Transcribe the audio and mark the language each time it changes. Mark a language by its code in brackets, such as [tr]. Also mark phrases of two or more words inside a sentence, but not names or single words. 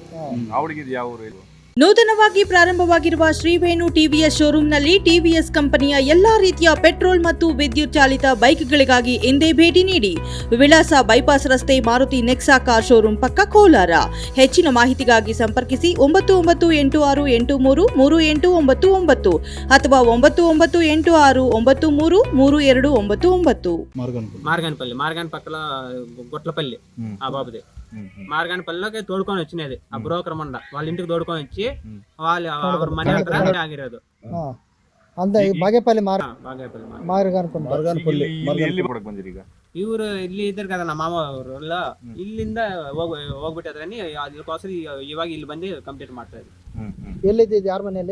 [kn] ನೂತನವಾಗಿ ಪ್ರಾರಂಭವಾಗಿರುವ ಶ್ರೀವೇಣು ಟಿವಿಎಸ್ ಶೋರೂಮ್ನಲ್ಲಿ ಟಿವಿಎಸ್ ಕಂಪನಿಯ ಎಲ್ಲಾ ರೀತಿಯ ಪೆಟ್ರೋಲ್ ಮತ್ತು ವಿದ್ಯುತ್ ಚಾಲಿತ ಬೈಕ್ಗಳಿಗಾಗಿ ಎಂದೇ ಭೇಟಿ ನೀಡಿ. ವಿಳಾಸ ಬೈಪಾಸ್ ರಸ್ತೆ, ಮಾರುತಿ ನೆಕ್ಸಾ ಕಾರ್ ಶೋರೂಮ್ ಪಕ್ಕ, ಕೋಲಾರ. ಹೆಚ್ಚಿನ ಮಾಹಿತಿಗಾಗಿ ಸಂಪರ್ಕಿಸಿ 9986833899 ಅಥವಾ 9986933299. [te] మార్గాన్పల్లి పక్కల గొట్లపల్లి ఆ బాబుది. మార్గాన్పల్లిలోకి తోడుకొని వచ్చినది ఆ బ్రోకర్ మండ వాళ్ళ ఇంటికి తోడుకొని వచ్చి వాళ్ళు [kn] ಅವ್ರ ಮನೆ ಹತ್ರ ಆಗಿರೋದು. ಅಂದ ಬಾಗೇಪಲ್ಲಿ ಇವರು ಇಲ್ಲಿ ಇದ್ದಾರೆ కదా ನಮ್ಮ ಮಾಮ ಅವರು ಇಲ್ಲಿಂದ ಹೋಗ್ಬಿಟ್ಟಿದ್ರನಿ, ಅದಕ್ಕೋಸ್ಕರ ಇವಾಗ ಇಲ್ಲಿ ಬಂದು ಕಂಪ್ಲೀಟ್ ಮಾಡ್ತಾ ಇದ್ವಿ. ಎಲ್ಲಿದ್ದು? ಯಾರ ಮನೆಯಲ್ಲಿ?